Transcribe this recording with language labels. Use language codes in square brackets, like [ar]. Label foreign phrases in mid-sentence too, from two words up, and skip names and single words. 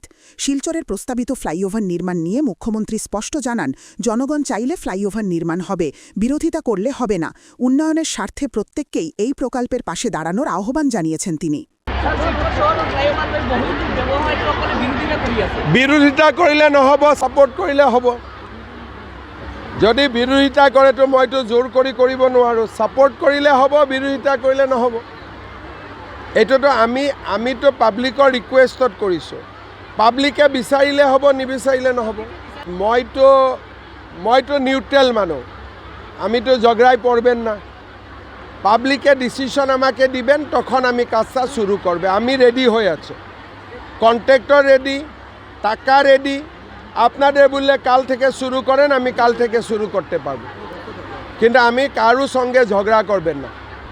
[bn] শিলচরের প্রস্তাবিত ফ্লাইওভার নির্মাণ নিয়ে মুখ্যমন্ত্রী স্পষ্ট জানান, জনগণ চাইলে ফ্লাইওভার নির্মাণ হবে, বিরোধিতা করলে হবে না। উন্নয়নের স্বার্থে প্রত্যেককেই এই প্রকল্পের পাশে দাঁড়ানোর আহ্বান জানিয়েছেন তিনি। [as] বিরোধিতা কৰিলে নহ'ব, ছাপোৰ্ট কৰিলে হ'ব। যদি বিৰোধিতা কৰে তো মইতো জোৰ কৰি কৰিব নোৱাৰোঁ। ছাপোৰ্ট কৰিলে হ'ব, বিৰোধিতা কৰিলে নহ'ব। এইটোতো আমিতো পাব্লিকৰ ৰিকুৱেষ্টত কৰিছোঁ। পাব্লিকে বিচাৰিলে হ'ব, নিবিচাৰিলে নহ'ব। মইতো নিউট্ৰেল মানুহ, [bn] আমিতো ঝগড়ায় পড়বেন না। পাবলিকে ডিসিশন আমাকে দিবেন, তখন আমি কাজটা শুরু করবে। আমি রেডি হয়ে আছি, কন্ট্রাক্টর রেডি, টাকা রেডি। আপনাদের বললে কাল থেকে শুরু করেন, আমি কাল থেকে শুরু করতে পারবো, কিন্তু আমি কারো সঙ্গে ঝগড়া করবেন না।